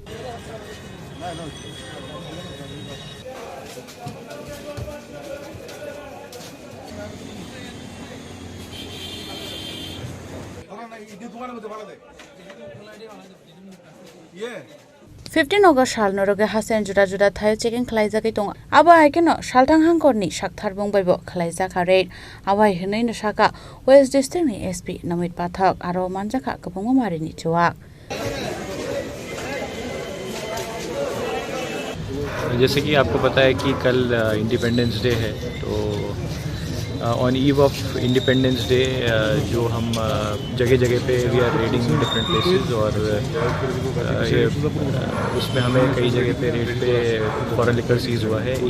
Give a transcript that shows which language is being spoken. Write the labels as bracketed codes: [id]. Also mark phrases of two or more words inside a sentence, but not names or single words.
[en] Yeah. [brx] 15 अगस्त साल नरगे हासेन जुदा जुदा थायो चेकिं खलाइजाखै दं आबा हाइकेनो सालथां हांकरनि साक्थार बुंबायबो खलाइजाखा रेट आवाय हनैनो साका वेस्ट डिस्ट्रिक्टनि एसपी नमित पाठक आरो मानजाखा गोबां मारिनि जुवाक। [hi] जैसे कि आपको पता है कि कल [en] Independence Day [hi] है, तो [en] on eve of Independence Day [hi] जो हम जगह जगह पे [en] we are raiding different places, [hi] और उसमें हमें कई जगह पे रेड पे [en] foreign liquor [hi] सीज हुआ है।